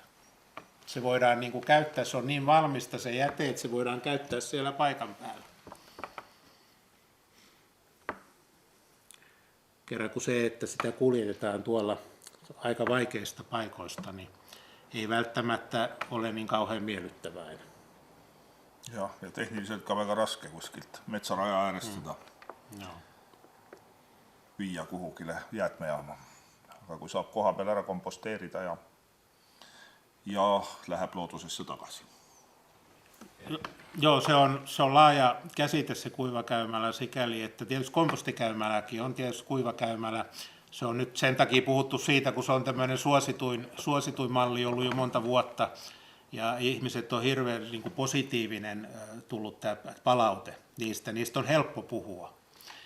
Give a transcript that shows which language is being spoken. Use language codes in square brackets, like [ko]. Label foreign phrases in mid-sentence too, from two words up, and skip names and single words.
[fi] Se voidaan niin kuin käyttää, se on niin valmista se jäte, että se voidaan käyttää siellä paikan päällä. Kerran kun se, että sitä kuljetetaan tuolla aika vaikeista paikoista, niin ei välttämättä ole niin kauhean miellyttävää. [et] Ja tehniliselt ka väga raske kuskilt metsaraja äärest seda viia kuhugile jäätmejaama. Aga kui saab koha peal ära komposteerida ja läheb loodusesse tagasi. [fi] Joo, se on laaja käsite se kuivakäymälä sikäli, että tietysti kompostikäymäläkin on tietysti kuivakäymälä. Se on nyt sen takia puhuttu siitä, kun se on tämmöinen suosituin malli ollut jo monta vuotta. Ja ihmiset on hirveän niin kuin positiivinen tullut tämä palaute niistä on helppo puhua.